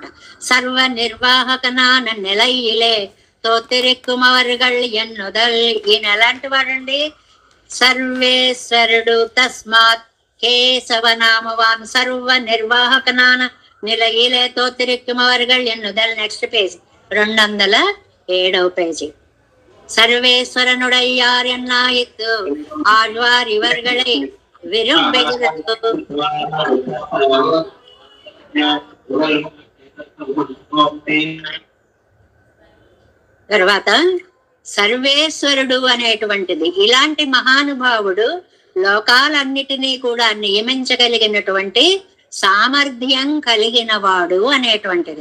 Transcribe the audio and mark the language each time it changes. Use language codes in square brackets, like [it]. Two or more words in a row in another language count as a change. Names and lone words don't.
[ta] சர்வ நிர்வாஹகனான நிலையிலே தோத்திரிக்குமவர்கள் என்னுதல். [te] ఈయన ఎలాంటి వాడండి? సర్వేశ్వరుడు. [sa] तस्मात् केशवनामवान् [ta] சர்வ நிர்வாஹகனான நிலையிலே தோத்திரிக்குமவர்கள் என்னுதல். [en] next page [te] 207వ పేజీ. [ta] சர்வேஸ்வரனுடையார் என்னாயித்து ஆழ்வார் இவர்களை விரும்புகிறது. [te] తర్వాత సర్వేశ్వరుడు అనేటువంటిది ఇలాంటి మహానుభావుడు లోకాలన్నిటినీ కూడా నియమించగలిగినటువంటి సామర్థ్యం కలిగిన వాడు అనేటువంటిది.